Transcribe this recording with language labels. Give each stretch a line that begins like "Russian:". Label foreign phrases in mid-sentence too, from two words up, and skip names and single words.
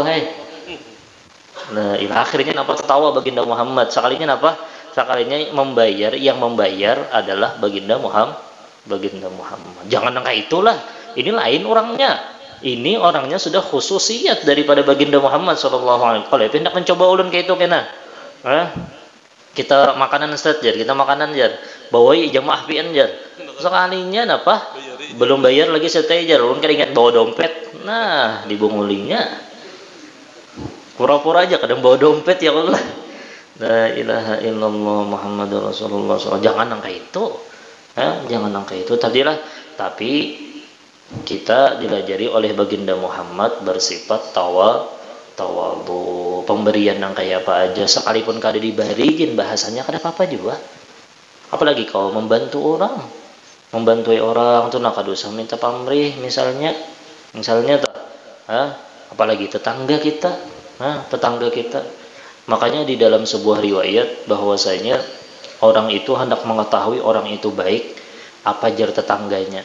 Banjar: Nah, akhirnya napa tertawa baginda Muhammad, sekalinya napa, sekalinya yang membayar adalah baginda Muhammad. Jangan angka itulah, ini lain orangnya.
Indonesian: Ini orangnya sudah khususiyat daripada baginda Muhammad
Arabic: صلى الله عليه وسلم.
Banjar: Kalau hendak mencoba ulun kayak itu kena. Kita makanan Ustaz jar, kita makanan jar. Bawai jamaah pian jar. Sekalinya napa? Belum bayar lagi seteh jar. Ulun keringat bawa dompet. Nah, dibungulinya. Pura-pura aja kadang bawa dompet ya Allah.
Arabic: لا إله إلا الله محمد رسول الله ﷺ.
Banjar: Jangan angka itu. Jangan angka itu. Tapi kita diajari oleh baginda Muhammad bersifat tawadu, pemberian yang kayak apa aja, sekalipun kada dibariin bahasanya kada apa-apa juga. Apalagi kau membantu orang tuh nak kada usah minta pamrih misalnya tuh, apalagi tetangga kita.
Indonesian: Makanya di dalam sebuah riwayat bahwasanya orang itu hendak mengetahui orang itu baik apa jar tetangganya.